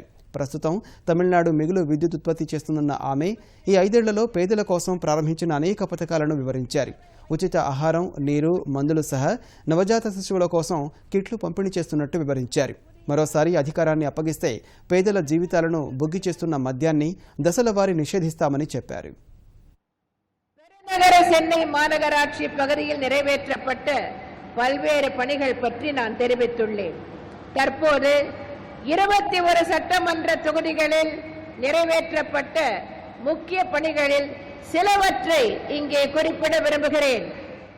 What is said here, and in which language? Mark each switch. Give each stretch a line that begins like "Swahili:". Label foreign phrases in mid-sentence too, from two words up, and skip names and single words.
Telugu: ప్రస్తుతం తమిళనాడు మిగులు విద్యుత్ ఉత్పత్తి చేస్తున్న ఆమె ఈ 5 ఏళ్లలో పేదల కోసం ప్రారంభించిన అనేక పథకాలను వివరించారు. ఉచిత ఆహారం, నీరు, మందులు సహా నవజాత శిశువుల కోసం కిట్లు పంపిణీ చేస్తున్నట్టు వివరించారు. మరోసారి అధికారాన్ని అప్పగిస్తే పేదల జీవితాలను బుగ్గి చేస్తున్న మద్యాన్ని దశల వారీ నిషేధిస్తామని చెప్పారు.
Tamil: பெருநகர சென்னை மாநகராட்சி பகுதியில் நிறைவேற்றப்பட்ட பல்வேறு பணிகள் பற்றி நான் தெரிவித்துள்ளேன். தற்போது 21 சட்டமன்ற தொகுதிகளில் நிறைவேற்றப்பட்ட முக்கிய பணிகளில் சிலவற்றை இங்கே குறிப்பிட விரும்புகிறேன்.